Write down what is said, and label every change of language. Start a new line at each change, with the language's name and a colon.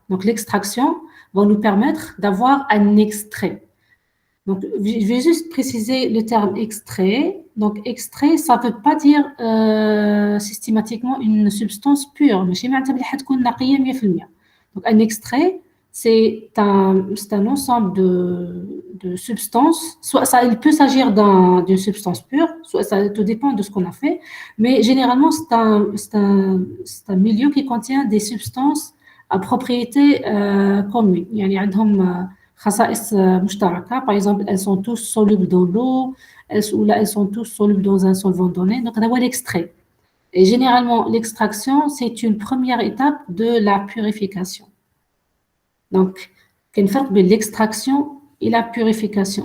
French: Donc l'extraction va nous permettre d'avoir un extrait. Donc je vais juste préciser le terme extrait. Donc extrait, ça ne veut pas dire systématiquement une substance pure.
Arabic: ماشي معناتها بلي حتكون نقية 100%.
French: Donc, un extrait, c'est un ensemble de substances. Soit il peut s'agir d'une substance pure, soit ça tout dépend de ce qu'on a fait. Mais généralement, c'est un milieu qui contient des substances à propriété commune.
Arabic: يعني عندهم خصائص مشتركة.
French: Par exemple, elles sont tous solubles dans l'eau, elles sont tous solubles dans un solvant donné. Donc, on a l'extrait. Et généralement, l'extraction, c'est une première étape de la purification. Donc, il y a l'extraction et la purification.